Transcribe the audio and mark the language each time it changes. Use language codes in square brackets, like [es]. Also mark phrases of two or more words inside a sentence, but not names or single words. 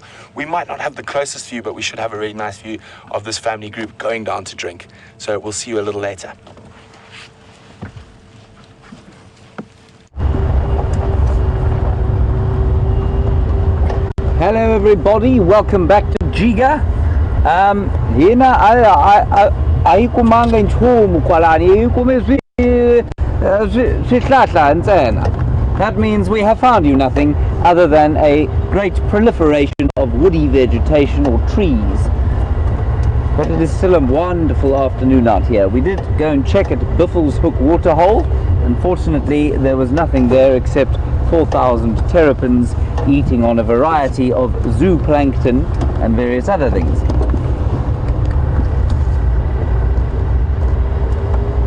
[en] We might not have the closest view, but we should have a really nice view of this family group going down to drink. So we'll see you a little later. Hello everybody, welcome back to Jiga. [ts] Hina ayikumanga nchumu kwalani ayikume sihlahla ntsena. [en] That means we have found you nothing other than a great proliferation of woody vegetation or trees. But it is still a wonderful afternoon out here. We did go and check at Biffle's Hook waterhole. Unfortunately, there was nothing there except 4,000 terrapins eating on a variety of zooplankton and various other things.